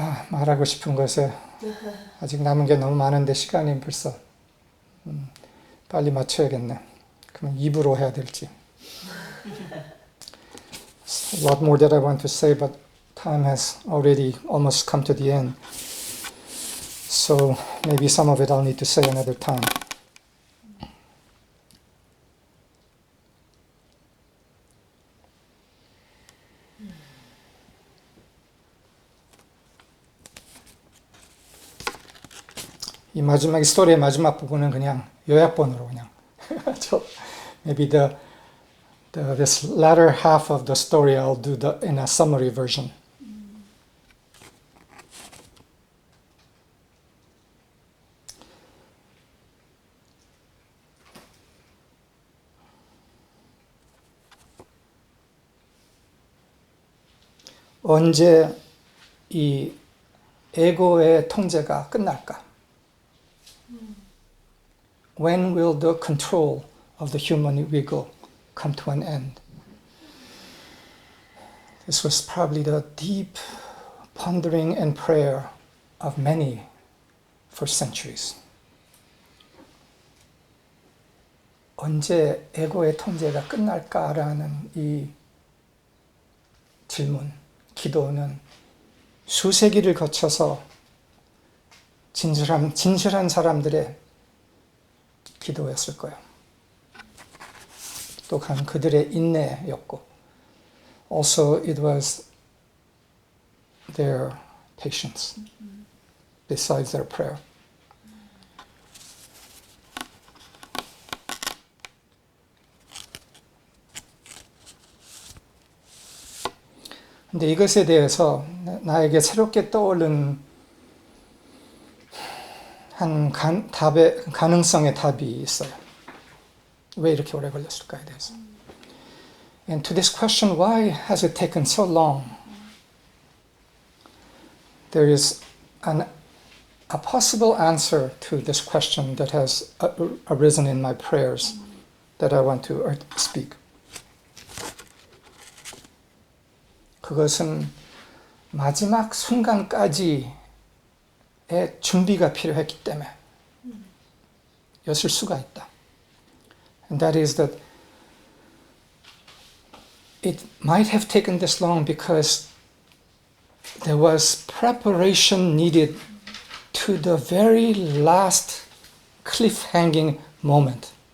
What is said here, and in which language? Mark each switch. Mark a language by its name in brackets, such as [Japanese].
[Korean] 말하고 싶은 것에 아직 남은 게 너무 많은데 시간이 벌써 빨리 맞춰야겠네. 그럼 2부로 해야 될지. [English] A lot more that I want to say, but time has already almost come to the end. So maybe some of it I'll need to say another time. [Korean] 이 마지막 스토리의 마지막 부분은 그냥 요약본으로 그냥 [English] maybe this latter half of the story I'll do in a summary version. [Korean] 언제 이 에고의 통제가 끝날까? [English] When will the control of the human ego come to an end? This was probably the deep pondering and prayer of many for centuries. [Korean] 언제 에고의 통제가 끝날까라는 이 질문, 기도는 수세기를 거쳐서 진실한 사람들의 기도였을 거예요. 또한 그들의 인내였고, [English] also it was their patience, besides their prayer. [Korean] 근데 이것에 대해서 나에게 새롭게 떠오른 한 가능성의 답이 있어요. 왜 이렇게 오래 걸렸을까에 대해서. [English] And to this question, why has it taken so long? There is a possible answer to this question that has arisen in my prayers that I want to speak. [Korean] 그것은 마지막 순간까지의 준비가 필요했기 때문에 였을 수가 있다. [English] And that is that it might have taken this long because there was preparation needed to the very last cliff-hanging moment